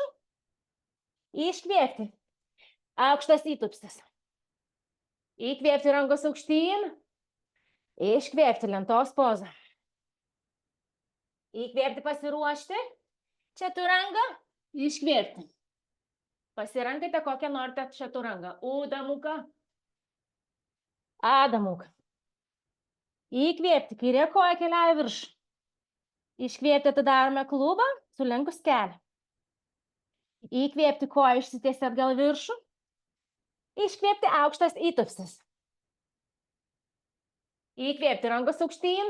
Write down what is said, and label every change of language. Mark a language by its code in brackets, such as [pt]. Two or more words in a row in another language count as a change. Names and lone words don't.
[lt] Iškvėpti. Aukštas įtupstis. Įkvėpti rankos aukštyn. Iškvėpti lentos pozą. Įkvėpti pasiruošti. Čaturanga. Iškvėpti. Pasirankite kokią norite čaturangą. Urdha mukha. Adha mukha. Įkvėpti. Kairė koja keliauja viršų. Iškvėpti atidarome klubą. Sulenkus kelią. Įkvėpti koja išsitiesti atgal viršų. Iškvėpti aukštas įtupstis. Įkvėpti rankos aukštyn.